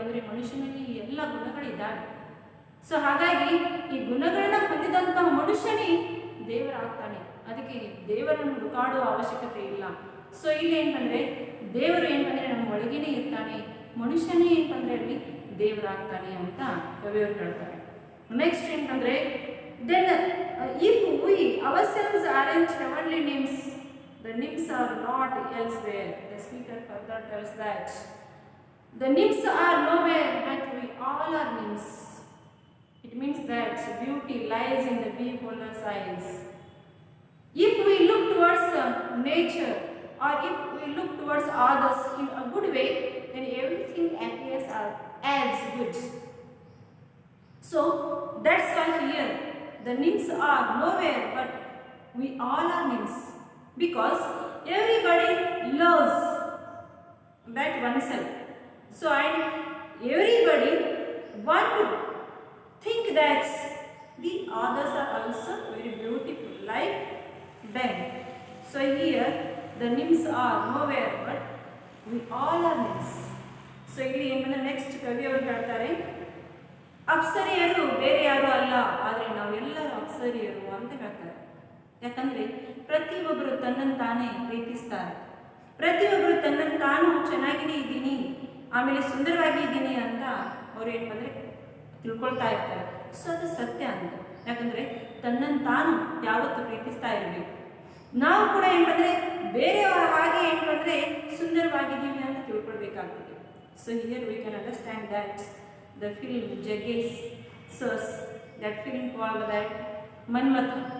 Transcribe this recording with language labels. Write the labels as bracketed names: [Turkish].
[Kannada] ಅಂದರೆ ಮನುಷ್ಯನಲ್ಲಿ ಈ ಎಲ್ಲ ಗುಣಗಳಿದ್ದಾವೆ. ಸೊ ಹಾಗಾಗಿ ಈ ಗುಣಗಳನ್ನ ಹೊಂದಿದಂತಹ ಮನುಷ್ಯನೇ ದೇವರಾಗ್ತಾನೆ. ಅದಕ್ಕೆ ದೇವರನ್ನು ಹುಡುಕಾಡುವ ಅವಶ್ಯಕತೆ ಇಲ್ಲ. ಸೊ ಇಲ್ಲಿ ಏನಂದರೆ ದೇವರು ಏನಂದರೆ ನಮ್ಮ ಒಳಗೇನೆ ಇರ್ತಾನೆ, ಮನುಷ್ಯನೇ ಏನಂದರೆ ಅಲ್ಲಿ ದೇವರಾಗ್ತಾನೆ ಅಂತ ಕವಿಯವರು ಹೇಳ್ತಾರೆ. [English] Next ಏನಂದರೆ then if we ourselves aren't heavenly nymphs, the nymphs are not elsewhere. The speaker further tells that the nymphs are nowhere, but we all are nymphs. It means that beauty lies in the beholder's eyes. If we look towards nature, or if we look towards others in a good way, then everything appears as good. So that's why here the nymphs are nowhere, but we all are nymphs, because everybody loves that oneself. So and everybody want to think that the others are also very beautiful like them. So here the nymphs are nowhere, but we all are nymphs. [Kannada] So ಇಲ್ಲಿ ಏನಂದ್ರೆ next ಕವಿ ಅವರು ಹೇಳ್ತಾರೆ, ಅಪ್ಸರಿಯರು ಬೇರೆ ಯಾರು ಅಲ್ಲ, ಆದರೆ ನಾವೆಲ್ಲರೂ ಅಪ್ಸರಿಯರು ಅಂತ ಹೇಳ್ತಾರೆ. ಯಾಕಂದರೆ ಪ್ರತಿಯೊಬ್ಬರು ತನ್ನನ್ನು ತಾನೇ ಪ್ರೀತಿಸ್ತಾರೆ, ಪ್ರತಿಯೊಬ್ಬರು ತನ್ನನ್ನು ತಾನು ಚೆನ್ನಾಗಿನೇ ಇದ್ದೀನಿ, ಆಮೇಲೆ ಸುಂದರವಾಗಿ ಇದ್ದೀನಿ ಅಂತ ಅವ್ರು ಏನು ಬಂದರೆ ತಿಳ್ಕೊಳ್ತಾ ಇರ್ತಾರೆ. ಸೊ ಅದು ಸತ್ಯ ಅಂತ. ಯಾಕಂದರೆ ತನ್ನನ್ನು ತಾನು ಯಾವತ್ತೂ ಪ್ರೀತಿಸ್ತಾ ಇರಬೇಕು. ನಾವು ಕೂಡ ಏನು ಬಂದರೆ ಬೇರೆಯವರ ಹಾಗೆ ಏನು ಬಂದರೆ ಸುಂದರವಾಗಿದ್ದೀವಿ ಅಂತ ತಿಳ್ಕೊಳ್ಬೇಕಾಗ್ತದೆ. [English] So here we can understand that the film Jaggesh Sir's, that film called that Manmatha.